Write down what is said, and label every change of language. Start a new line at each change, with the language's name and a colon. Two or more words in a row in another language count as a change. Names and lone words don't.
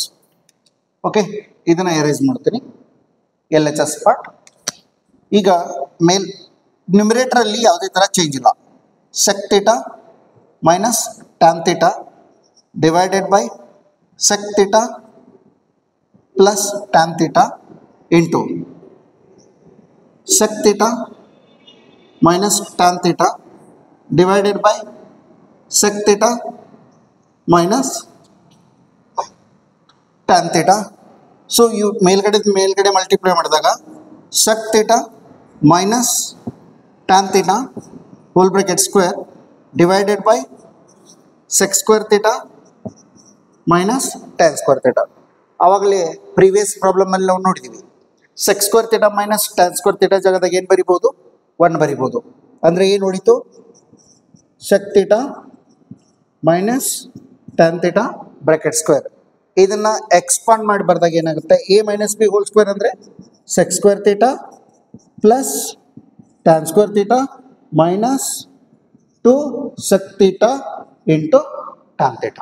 Kannada: ಓಕೆ, ಇದನ್ನು ಎರೇಸ್ ಮಾಡ್ತೀನಿ,
English: L H S part.
Kannada: ಈಗ ನ್ಯೂಮಿರೇಟರಲ್ಲಿ ಯಾವುದೇ ಥರ ಚೇಂಜ್ ಇಲ್ಲ.
English: sec theta minus tan theta divided by sec theta plus tan theta into sec theta minus tan theta divided by sec theta minus tan theta. So you
Kannada: ಮೇಲ್ಗಡೆ ಮಲ್ಟಿಪ್ಲೈ ಮಾಡಿದಾಗ
English: sec theta minus tan theta whole bracket square divided by sec square theta minus tan square theta.
Kannada: ಆವಾಗಲೇ
English: previous problem
Kannada: ಅಲ್ಲಿ ನಾವು ನೋಡಿದ್ದೀವಿ,
English: sec square theta minus tan square theta
Kannada: ಜಾಗದಾಗ ಏನು ಬರಿಬೋದು, 1 ಬರಿಬೋದು. ಅಂದರೆ ಏನು ಉಳಿತು,
English: sec theta minus tan theta bracket square.
Kannada: ಇದನ್ನು ಎಕ್ಸ್ಪಾಂಡ್ ಮಾಡಿ ಬರ್ದಾಗ ಏನಾಗುತ್ತೆ,
English: a minus b whole square ಅಂದರೆ sec square theta plus tan square theta minus 2 sec theta into tan theta.